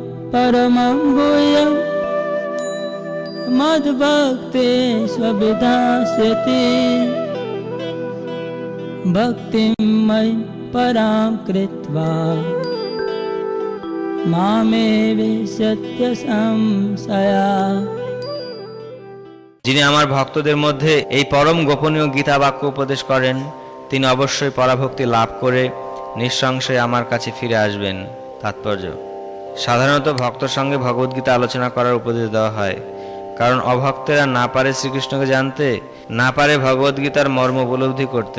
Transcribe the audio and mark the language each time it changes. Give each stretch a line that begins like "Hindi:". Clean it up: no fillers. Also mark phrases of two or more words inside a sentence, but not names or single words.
Sanskrit: परमं गुह्यं मद्भक्ते स्वविधास्यति भक्तिं मयि परां कृत्वा मामेवैष्यत्य संशया।
Bangla: যিনি আমার ভক্তদের মধ্যে এই পরম গোপনীয় গীতা বাক্য উপদেশ করেন, তিনি অবশ্যই পরাভক্তি লাভ করে নিঃসংশয়ে আমার কাছে ফিরে আসবেন। তাৎপর্য: সাধারণত ভক্তর সঙ্গে ভগবদ্গীতা আলোচনা করার উপদেশ দেওয়া হয়, কারণ অভক্তেরা না পারে শ্রীকৃষ্ণকে জানতে, না পারে ভগবদ্গীতার মর্ম উপলব্ধি করতে।